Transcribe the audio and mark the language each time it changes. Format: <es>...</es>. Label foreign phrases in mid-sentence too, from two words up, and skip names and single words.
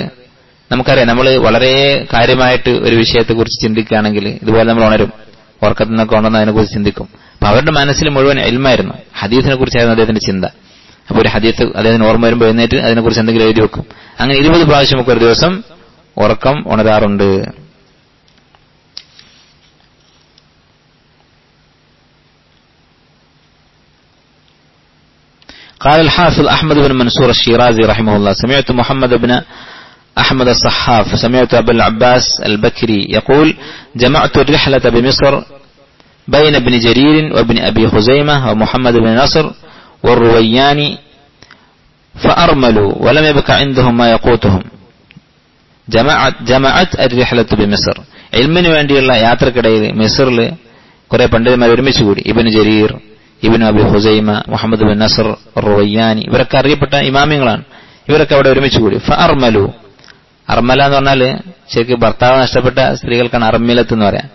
<ml>നമുക്കറിയാം, നമ്മൾ വളരെ കാര്യമായിട്ട് ഒരു വിഷയത്തെക്കുറിച്ച് ചിന്തിക്കുകയാണെങ്കിൽ ഇതുപോലെ നമ്മൾ ഉണരും, ഉറക്കത്തിൽ നിന്നൊക്കെ ഉണർന്ന് അതിനെക്കുറിച്ച് ചിന്തിക്കും. അപ്പൊ അവരുടെ മനസ്സിൽ മുഴുവൻ ഇൽമായിരുന്നു, ഹദീസിനെ കുറിച്ചായിരുന്നു അദ്ദേഹത്തിന്റെ ചിന്ത. അപ്പൊ ഒരു ഹദീസ് അദ്ദേഹത്തിന് ഓർമ്മ വരുമ്പോൾ എഴുന്നേറ്റ് അതിനെക്കുറിച്ച് എന്തെങ്കിലും എഴുതി വെക്കും. അങ്ങനെ 20 പ്രാവശ്യമൊക്കെ ഒരു ദിവസം ഉറക്കം ഉണരാറുണ്ട്.</ml> <ar>قال الحافظ أحمد بن منصور الشيرازي رحمه الله: سمعت محمد بن أحمد الصحاف سمعت أبا العباس البكري يقول: جمعت الرحلة بمصر بين ابن جرير وابن أبي خزيمة ومحمد بن نصر والروياني فأرملوا ولم يبق عندهم ما يقوتهم. جمعت الرحلة بمصر.</ar> <ml>علمني വേണ്ടി ഉള്ള യാത്രക്കിടയിൽ മിസ്റിൽ കുറെ പണ്ഡിതന്മാർ ഒരുമിച്ച് കൂടി. ഇബ്നു ജരീർ, ഇബ്നു അബി ഖുസൈമ, മുഹമ്മദ് ബിൻ നസർ, റുവയ്യാനി, ഇവരൊക്കെ അറിയപ്പെട്ട ഇമാമിങ്ങളാണ്. ഇവരൊക്കെ അവിടെ ഒരുമിച്ച് കൂടി. ഫഅർമലു, അർമല എന്ന് പറഞ്ഞാൽ ശരിക്കും ഭർത്താവ് നഷ്ടപ്പെട്ട സ്ത്രീകൾക്കാണ് അർമിലത്ത് എന്ന് പറയാം.</ml>